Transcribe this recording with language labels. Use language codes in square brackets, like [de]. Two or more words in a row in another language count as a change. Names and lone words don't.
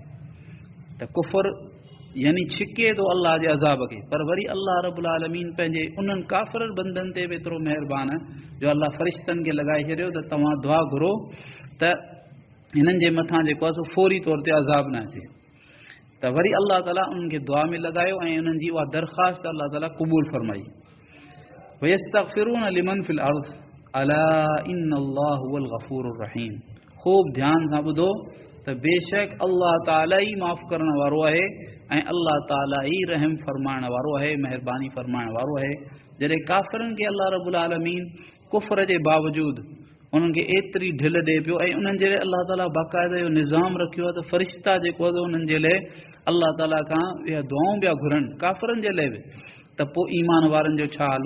[sd] त कुफर यानी छिके थो अलाह जे अज़ाब खे, पर वरी अलाह [ar] رب العالمين [sd] पंहिंजे उन्हनि काफ़िर बंदनि ते बि एतिरो महिरबान आहे जो अलाह फ़रिश्तनि खे लॻाए छॾियो त तव्हां दुआ घुरो त हिननि जे मथां जेको आहे सो फौरी तौर ते अज़ाब न अचे। त वरी अलाह ताला उन्हनि खे दुआ में लॻायो ऐं उन्हनि जी उहा दरख़्वास्त अलाह ताला क़बूल फरमाई। [ar] ويستغفرون لمن في الأرض ألا إن الله هو الغفور الرحيم. [sd] ख़ूब ध्यान सां ॿुधो त बेशक अल्लाह ताला ई माफ़ करण वारो आहे ऐं अल्लाह ताला ई रहम फरमाइण वारो आहे, महिरबानी फरमाइण वारो आहे। जॾहिं काफ़िरनि खे अल्लाह [ar] رب العالمين [sd] कुफ़र जे बावजूदु उन्हनि खे एतिरी ढिल ॾिए पियो ऐं उन्हनि जे लाइ अल्लाह ताला बाक़ाइदा इहो निज़ाम रखियो आहे त फ़रिश्ता जेको आहे उन्हनि जे लाइ अल्लाह ताला खां इहा दुआऊं पिया घुरनि काफ़िरनि जे लाइ बि, त पोइ ईमान वारनि जो छा हालूं।